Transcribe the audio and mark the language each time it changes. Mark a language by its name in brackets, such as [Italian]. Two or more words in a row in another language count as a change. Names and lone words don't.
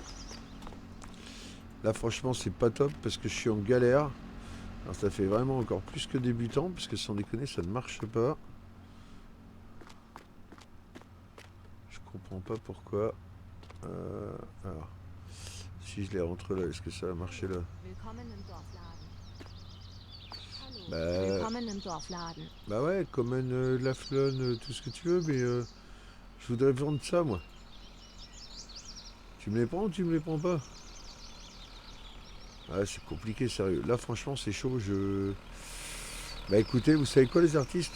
[French] Là, franchement, c'est pas top parce que je suis en galère. Alors, ça fait vraiment encore plus que débutant parce que sans déconner, ça ne marche pas. Je comprends pas pourquoi. Alors, si je les rentre là, est-ce que ça va marcher là? [German] Willkommen im Dorfladen. Hallo. [French] Bah, [German] Willkommen im Dorfladen. [French] bah ouais, Common, la flonne, tout ce que tu veux, mais je voudrais vendre ça moi. Tu me les prends ou tu me les prends pas? Ouais, c'est compliqué, sérieux. Là, franchement, c'est chaud. Bah écoutez, vous savez quoi, les artistes?